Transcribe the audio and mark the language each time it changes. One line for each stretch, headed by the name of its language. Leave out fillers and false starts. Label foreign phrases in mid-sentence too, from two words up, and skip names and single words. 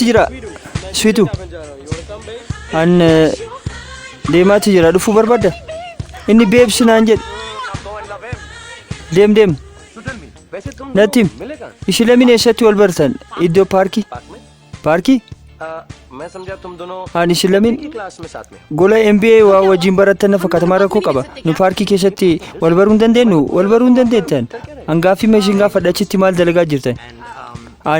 Oromo: jira sweetu an deemaatti jira dhufuu barbaadda inni beebsi naan jedhe deem
Hindi: वैसे तुम
Oromo: natti him
Hindi: मिलेगा
Oromo: ishi lameen eessatti wal bartan iddoo paarkii paarkii
Hindi: मैं समझा तुम दोनों
Oromo: an ishi lameen
Hindi: की क्लास में साथ में
Oromo: gola MBA waa wajjin barattan na fakkaatamaa rakkoo qaba nu paarkii keessatti wal baruu hin dandeenyu wal baruu hin dandeettan hangaaffii meeshiin gaafadha achitti maal dalagaa jirtan an